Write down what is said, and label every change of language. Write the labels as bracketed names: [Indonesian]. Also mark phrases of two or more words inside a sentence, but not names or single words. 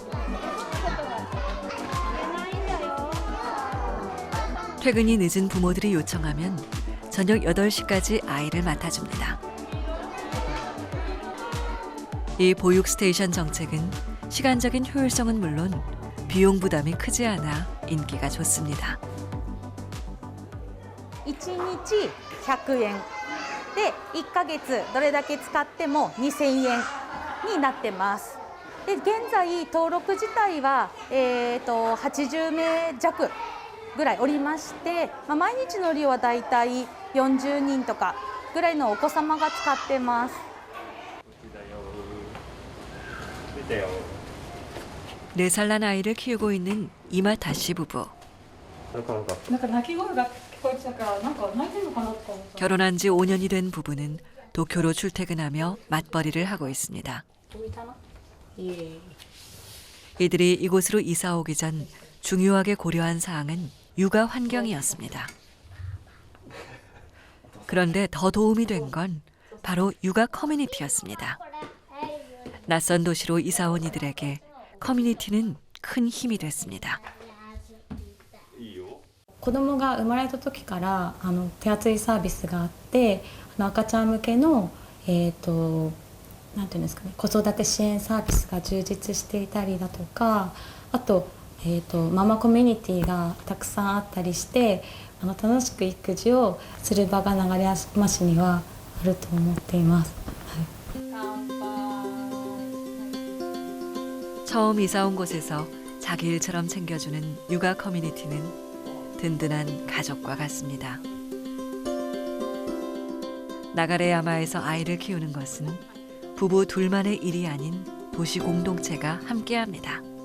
[Korean] 퇴근이 늦은 부모들이 요청하면 저녁 8시까지 아이를 맡아줍니다. 이 보육 스테이션 정책은 시간적인 효율성은 물론 비용 부담이 크지 않아 인기가 좋습니다. [Japanese] 1 日100円で1ヶ月どれだけ使っても2000円になってます。で現在登録自体は80名弱ぐらいおりまして、毎日の利用はだいたい40人とかぐらいのお子様が使ってます。 [Korean] 4살 난 아이를 키우고 있는 이마타 씨 부부. 결혼한 지 5년이 된 부부는 도쿄로 출퇴근하며 맞벌이를 하고 있습니다. 이들이 이곳으로 이사 오기 전 중요하게 고려한 사항은 육아 환경이었습니다. 그런데 더 도움이 된 건 바로 육아 커뮤니티였습니다. 낯선 도시로 이사 온 이들에게 커뮤니티는 큰 힘이 됐습니다. [Japanese] 子供が生まれた時から手厚いサービスがあって、赤ちゃん向けのなんていうんですかね、子育て支援サービスが充実していたりだとか、あとママコミュニティがたくさんあったりして、楽しく育児をする場が流山市にはあると思っています。 [Korean] 처음 이사 온 곳에서 자기 일처럼 챙겨주는 육아 커뮤니티는 든든한 가족과 같습니다. 나가레야마에서 아이를 키우는 것은 부부 둘만의 일이 아닌 도시 공동체가 함께합니다.